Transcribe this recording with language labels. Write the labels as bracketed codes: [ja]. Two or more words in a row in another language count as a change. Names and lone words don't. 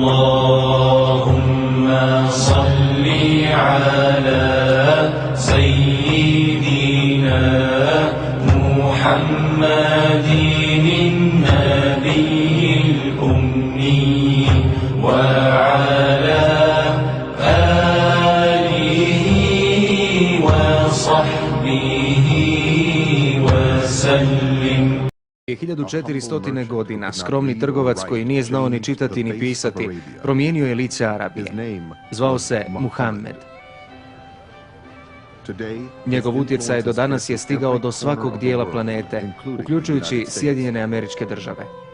[ar] اللهم صل على سيدنا محمد النبي الأمي وعلى آله وصحبه وسلم. [bs] 1400 godina skromni trgovac koji nije znao ni čitati ni pisati promijenio je lice Arabije. Zvao se Muhammed. Njegov utjecaj do danas je stigao do svakog dijela planete, uključujući Sjedinjene Američke Države.